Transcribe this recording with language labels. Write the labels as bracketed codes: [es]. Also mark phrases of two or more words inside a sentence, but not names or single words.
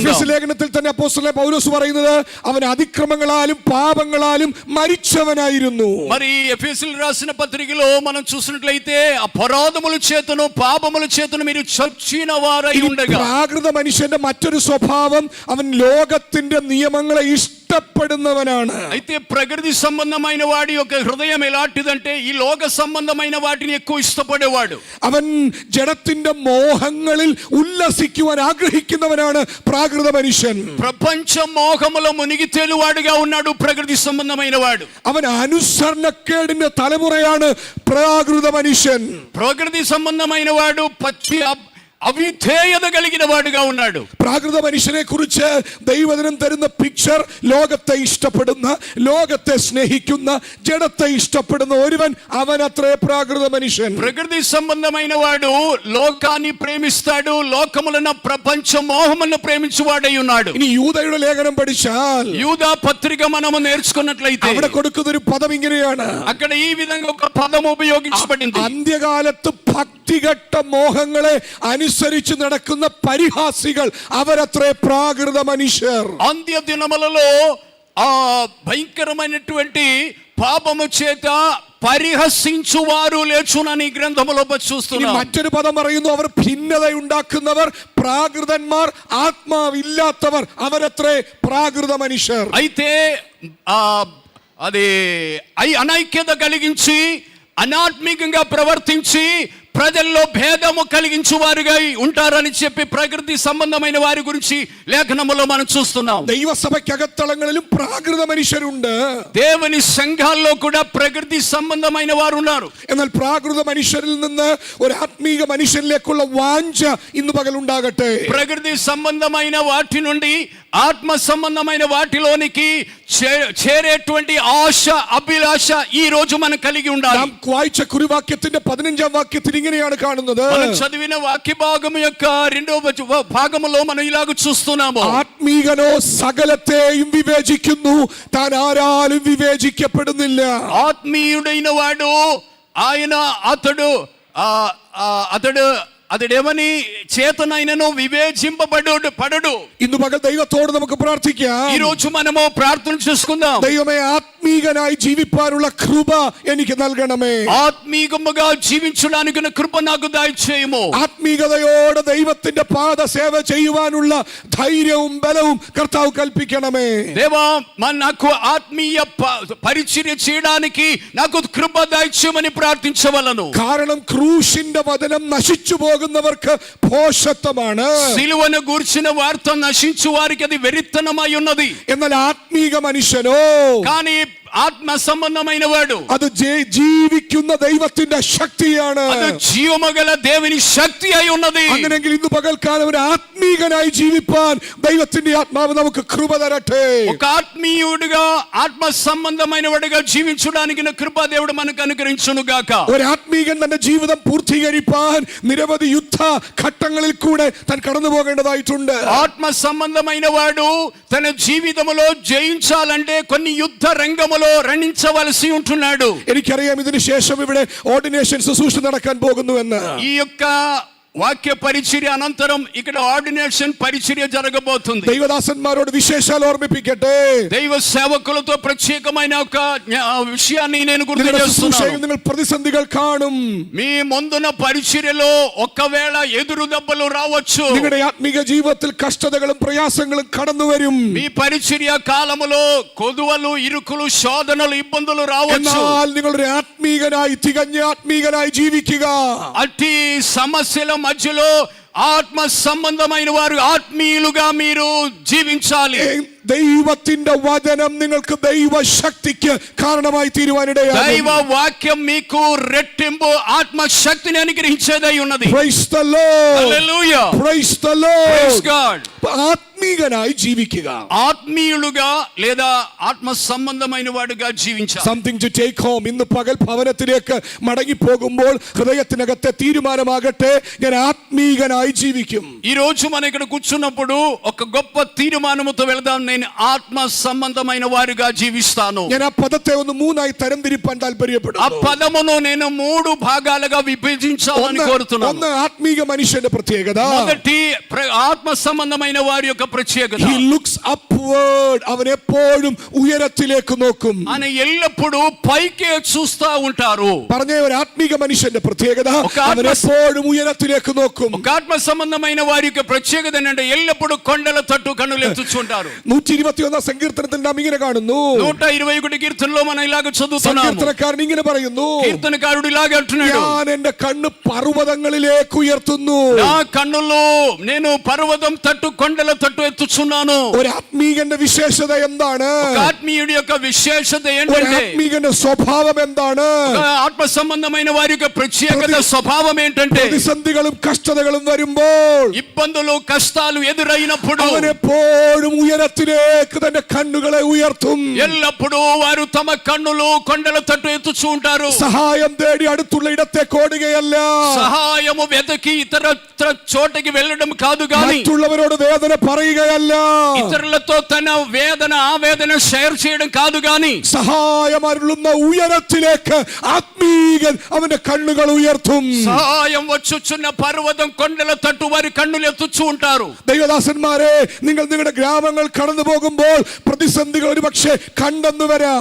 [ml] എഫെസ്യ ലേഖനത്തിൽ തന്നെ അപ്പോസ്തലനായ പൗലോസ് പറയുന്നത് അവൻ അതിക്രമങ്ങളാലും പാപങ്ങളാലും മരിച്ചവനായിരുന്നു. [te] మరి ఎఫెసీయులకు రాసిన పత్రికలో మనం చూసినట్లయితే അപരാധമുల చేతను పాపముల చేతను మీరు చచ్చిన వారై ఉండగా. [ml] പ്രാകൃത മനുഷ്യന്റെ മറ്റൊരു സ്വഭാവം അവൻ ലോകത്തിന്റെ നിയമങ്ങളെ ഇഷ്ടപ്പെടുന്നവനാണ്. [te] అయితే ప్రకృతి సంబంధమైన వాడి యొక్క హృదయం ఎలాంటిదంటే ఈ లోక సంబంధమైన వాటిని ఎక్కువ ఇష్టపడేవాడు. [ml] അവൻ ജഡത്തിന്റെ മോഹങ്ങളിൽ ഉല്ലസിക്കുവാൻ ആഗ്രഹിക്കുന്നവനാണ് പ്രാകൃത മനുഷ്യൻ. [te] ప్రపంచ మోహములో మునిగి తేలువాడుగా ఉన్నాడు ప్రకృతి సంబంధమైన వాడు. [ml] അവൻ അനുസരണക്കേടിന്റെ തലമുറയാണ് പ്രാകൃത മനുഷ്യൻ. [te] ప్రకృతి సంబంధమైన వాడు పచ్చి അവിധേയത కలిగిన వాడుగా ఉన్నాడు. [ml] പ്രാകൃത മനുഷ്യനെ കുറിച്ച് ദൈവവചനം തരുന്ന പിക്ചർ ലോകത്തെ ഇഷ്ടപ്പെടുന്ന, ലോകത്തെ സ്നേഹിക്കുന്ന, ജഡത്തെ ഇഷ്ടപ്പെടുന്ന ഒരുവൻ അവനത്രേ പ്രാകൃത മനുഷ്യൻ. [te] ప్రకృతి సంబంధమైన వాడు లోకాన్ని ప్రేమిస్తాడు, లోకములను ప్రపంచ మోహములను ప్రేమించువాడై ఉన్నాడు. [ml] ഇനി യൂദയുടെ ലേഖനം പഠിച്ചാൽ [te] యూదా పత్రిక మనము నేర్చుకున్నట్లయితే [ml] അവിടെ കൊടുക്കുന്ന ഒരു പദം ഇങ്ങനെയാണ്. [te] అక్కడ ఈ విధంగా ఒక పదం ఉపయోగించబడింది. [ml] അന്ത്യകാലത്ത് ഭക്തികെട്ട മോഹങ്ങളെ അനുസരിച്ച് നടക്കുന്ന പരിഹാസികൾ അവരത്രേ പ്രാകൃത മനുഷ്യർ. [te] అంత్య దినములలో ఆ భయంకరమైనటువంటి పాపము చేత పరిహసించువారు లేఖనముని ഗ്രന്ഥമുలో చూస్తున్నాం. [ml] മറ്റൊരു പദം പറയുന്നു, അവർ ഭിന്നതയുണ്ടാക്കുന്നവർ, പ്രാകൃതന്മാർ, ആത്മാവില്ലാത്തവർ അവരത്രേ പ്രാകൃത മനുഷ്യർ. [te] అయితే అది అనైక్యత కలిగించి అనాత్మికంగా ప్రవర్తించి ప్రజల్లో భేదము కలిగించువారుగా ఉంటారని చెప్పి ప్రకృతి సంబంధమైన వారి గురించి లేఖనములో మనం చూస్తున్నాం. [ml] ദൈവസഭയ്ക്കകത്തളങ്ങളിലും പ്രാകൃത മനുഷ്യരുണ്ട്. [te] దేవుని సంఘాల్లో కూడా ప్రకృతి సంబంధమైన వారు ఉన్నారు. [ml] എന്നാൽ പ്രാകൃത മനുഷ്യരിൽ നിന്ന് ഒരു ആത്മീക മനുഷ്യരിലേക്കുള്ള വാഞ്ച ഇന്ന് പകൽ ഉണ്ടാകട്ടെ. [te] ప్రకృతి సంబంధమైన వాటి నుండి ఆత్మ సంబంధమైన వాటిలోనికి చేరేటువంటి ఆశ, అభిలాష ఈ రోజు మనం కలిగి ఉండాలి. [ml] നാം വായിച്ച കുറിവാക്യത്തിന്റെ 15ാം വാക്യത്തിൽ ഇങ്ങനെയാണ് കാണുന്നത്. [te] మనం చదివిన వాక్య భాగము యొక్క 2వ భాగములో మనం ఇలాగ చూస్తున్నాము. [ml] ആത്മീകനോ സകലത്തെയും വിവേചിക്കുന്നു, താൻ ആരാലും വിവേചിക്കപ്പെടുന്നില്ല. [te] ఆత్మీయుడైన వాడు ఆయన అతడేమని చేతనైనను వివేచింపబడడు. [ml] ഇന്ന് പകൽ ദൈവത്തോട് നമുക്ക് പ്രാർത്ഥിക്കാം. [te] ఈ రోజు మనము ప్రార్థన చేసుకుందాం. [ml] ദൈവമേ, ആത്മീകനായി ജീവിപ്പാനുള്ള കൃപ എനിക്ക് നൽകണമേ. [te] ఆత్మీయముగా జీవించడానికి కృప నాకు దయచేయము. [ml] ആത്മീകതയോടെ ദൈവത്തിന്റെ പാദ സേവ ചെയ്യുവാനുള്ള ധൈര്യവും ബലവും കർത്താവ് കൽപ്പിക്കണമേ. [te] దేవా, నాకు ఆత్మీయ పరిచర్య చేయడానికి నాకు కృప దయచేయమని ప్రార్థించవలను. [ml] കാരണം ക്രൂശിന്റെ വചനം നശിച്ചു പോകുന്നവർക്ക് ഭോഷത്വമാണ്. [te] సిలువను గూర్చిన వార్త నశించు వారికి అది వెరితనమై ఉన్నది. [ml] എന്നാൽ ആത്മീക മനുഷ്യനോ, [te] కానీ ఆత్మ సంబంధమైన వాడు [ml] അത് ജീവിക്കുന്ന ദൈവത്തിന്റെ ശക്തിയാണ്. [te] అది జీవమగల దేవుని శక్తి అయి ఉన్నది. [ml] അങ്ങനെയെങ്കിൽ ഇന്ന് പകൽക്കാലം ഒരു ആത്മീകനായി ജീവിപ്പാൻ ദൈവത്തിന്റെ ആത്മാവ് നമുക്ക് കൃപ തരട്ടെ. [te] ఒక ఆత్మీయుడిగా ఆత్మ సంబంధమైన వాడిగా జీవించడానికి కృప దేవుడు మనకు అనుగ్రహించును గాక. [ml] ഒരു ആത്മീകൻ തന്റെ ജീവിതം പൂർത്തീകരിപ്പാൻ നിരവധി യുദ്ധ ഘട്ടങ്ങളിൽ കൂടെ താൻ കടന്നു പോകേണ്ടതായിട്ടുണ്ട്. [te] ఆత్మ సంబంధమైన వాడు తన జీవితంలో జయించాలంటే కొన్ని యుద్ధ రంగములో రణించవలసి ఉంటున్నాడు. [ml] എനിക്കറിയാം ഇതിനു ശേഷം ഇവിടെ ഓർഡിനേഷൻ ശുശ്രൂഷ നടക്കാൻ പോകുന്നു എന്ന്. [te] ఈ యొక్క వాక్య పరిచర్య అనంతరం ఇక్కడ ఆర్డినేషన్ పరిచర్య జరగబోతుంది. [ml] ദൈവദാസന്മാരോട് വിശേഷാൽ ഓർമ്മിപ്പിക്കട്ടെ. [te] దైవ సేవకులతో ప్రత్యేకమైన ఒక విషయాన్ని నేను గుర్తు చేస్తున్నాను. [ml] നിങ്ങൾ പ്രതിസന്ധികൾ കാണും. [te] మీ ముందున పరిచర్యలో ఒకవేళ ఎదురు దెబ్బలు రావచ్చు. [ml] നിങ്ങളുടെ ആത്മീക ജീവിതത്തിൽ കഷ്ടതകളും പ്രയാസങ്ങളും കടന്നു വരും. [te] మీ పరిచర్య కాలములో కొదువలు, ఇరుకులు, శోధనలు, ఇబ్బందులు రావచ్చు. [ml] എന്നാൽ നിങ്ങളുടെ ആത്മീകനായി തികഞ്ഞ ആത്മീകനായി ജീവിക്കുക. [te] అట్టి సమస్యల మధ్యలో ఆత్మ సంబంధమైన వారు ఆత్మీయులుగా మీరు జీవించాలి. [ml] ദൈവത്തിന്റെ വചനം നിങ്ങൾക്ക് ദൈവശക്തിക്ക് കാരണമായി തീരുവാനിടയാകും. [te] దైవ వాక్యం మీకు రెట్టింపు ఆత్మశక్తిని అనుగ్రహించేదై ఉన్నది. [en] Praise the Lord. Hallelujah. Praise the Lord. Praise God. [ml] ആത്മീകനായി ജീവിക്കുക. [te] ആത്മീయులుగా లేదా ఆత్మ సంబంధమైన వాడుగా జీవించాలి. [en] Something to take home. [ml] ഇന്ന് പകൽ ഭവനത്തിലേക്ക് മടങ്ങി പോകുമ്പോൾ ഹൃദയത്തിനകത്തെ തീരുമാനമാകട്ടെ, ഞാൻ ആത്മീകനായി ജീവിക്കും. [te] ఈ రోజు మనం ఇక్కడ కూర్చున్నప్పుడు ఒక గొప్ప తీర్మానముతో వెళదాం. నేను ఆత్మ సంబంధమైన వారుగా జీవిస్తాను. [ml] ഞാൻ ആ പദത്തെ ഒന്ന് മൂന്നായി തരംതിരിപ്പാൻ താല്പര്യപ്പെടുന്നു. [te] ఆ పదమును నేను 3 భాగాలుగా విభజించాలని కోరుతున్నాను. [ml] ഒന്ന് ആത്മീക മനുഷ്യന്റെ പ്രത്യേകത. [te] మొదటి ఆత్మ సంబంధమైన వారి యొక్క ప్రత్యేకత. [en] He looks upward. [ml] അവൻ എപ്പോഴും ഉയരത്തിലേക്ക് നോക്കും. [te] ఆయన ఎల్లప్పుడూ పైకే చూస్తా ఉంటారు. [ml] പറഞ്ഞ ഒരു ആത്മീക മനുഷ്യന്റെ പ്രത്യേകത, അവൻ എപ്പോഴും ഉയരത്തിലേക്ക് നോക്കും. [te] ఒక ఆత్మ సంబంధమైన వారి యొక్క ప్రత్యేకత ఏంటంటే ఎల్లప్పుడూ కొండల తట్టు కన్నులు ఎత్తుచుంటారు. [ml] 121 സങ്കീർത്തനത്തിൽ നാം ഇങ്ങനെ കാണുന്നു. [te] 121 കീర్తనలో మనం ఇలాగ చదువుతున్నాము. [ml] സങ്കീർത്തനക്കാരൻ ഇങ്ങനെ പറയുന്നു. [te] కీర్తనకారుడు ఇలాగ అంటున్నాడు, [ml] ഞാൻ എന്റെ കണ്ണ് പർവ്വതങ്ങളിലേക്ക് ഉയർത്തുന്നു. [te] నా కన్నులు నేను పర్వతం తట్టు కొండల తట్టు ఎత్తుచున్నాను. [ml] ഒരു ആത്മീകന്റെ വിശേഷത എന്താണ്? [te] ఒక ఆత్మీయుడి యొక్క విశేషత [ml] ഒരു [te] ఏంటంటే, [ml] ആത്മീകന്റെ സ്വഭാവം എന്താണ്? [te] ఒక ఆత్మ సంబంధమైన వారి యొక్క ప్రత్యేకత స్వభావం ఏంటంటే, [ml] പ്രതിസന്ധികളും കഷ്ടതകളും വരുമ്പോൾ [te] ఇబ్బందులు కష్టాలు ఎదురైనప్పుడు [ml] അവൻ എപ്പോഴും ഉയരത്തിലേക്ക് തന്റെ കണ്ണുകളെ ഉയർത്തും. [te] ఎల్లప్పుడూ వారు తమ కన్నులు కొండల తట్టు ఎత్తుచూ ఉంటారు. [ml] സഹായം തേടി അടുത്തുള്ള ഇടത്തേക്ക് ഓടുകയല്ല. [te] సహాయము వెతకి ఇతర చోటకి వెళ్ళడం కాదు గాని, [ml] മറ്റുള്ളവരോട് വേദന പറയുകയല്ല. [te] ఇతరులతో తన వేదన ఆవేదన షేర్ చేయడం కాదు గాని, [ml] സഹായം അരുളുന്ന ഉയരത്തിലേക്ക് ആത്മീകൻ അവന്റെ കണ്ണുകൾ ഉയർത്തും. [te] సహాయం వచ్చుచున్న పర్వతం కొండల తట్టు వారి కన్నులు ఎత్తుచూ ఉంటారు. [ml] ദൈവദാസന്മാരെ, നിങ്ങൾ നിങ്ങളുടെ ഗ്രാമങ്ങൾ കടന്നു പോകുമ്പോൾ പ്രതിസന്ധികൾ ഒരുപക്ഷെ കണ്ടെന്നു വരാം.